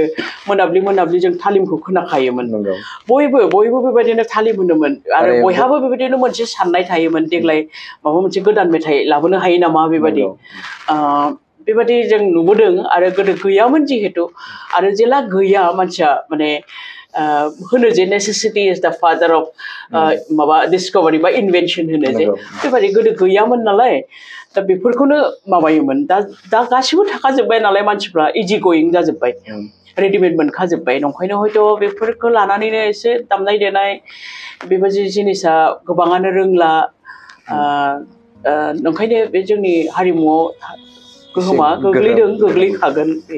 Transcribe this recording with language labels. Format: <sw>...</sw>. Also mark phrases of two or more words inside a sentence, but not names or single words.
<brx>मोनाब्लि जों तालिमखौ खोनाखायोमोन बयबो बेबायदिनो तालिम होनोमोन आरो बयहाबो बेबायदिनो मोनसे साननाय थायोमोन देग्लाय माबा मोनसे गोदान मेथाइ लाबोनो हायो नामा बेबायदि जों नुबोदों आरो गोदो गैयामोन जिहेतु आरो जेला गैया मानसिया माने होनो जे</brx> <en>necessity is the father of</en> <brx>माबा डिसकभारि बा इनभेनसन होनो जे बेबायदि गोदो गैयामोन नालाय दा बेफोरखौनो माबायोमोन दा गासिबो थाखाजोब्बाय नालाय मानसिफ्रा</brx> <en>easy going</en> <brx>जाजोब्बाय रेडिमेड मोनखाजोब्बाय नंखायनो हयथ' बेफोरखौ लानानैनो एसे दामनाय देनाय बेबायदि जिनिसा गोबाङानो रोंला नंखायनो बे जोंनि हारिमुआव गोहोमा गोग्लैदों गोग्लैखागोन बे</brx>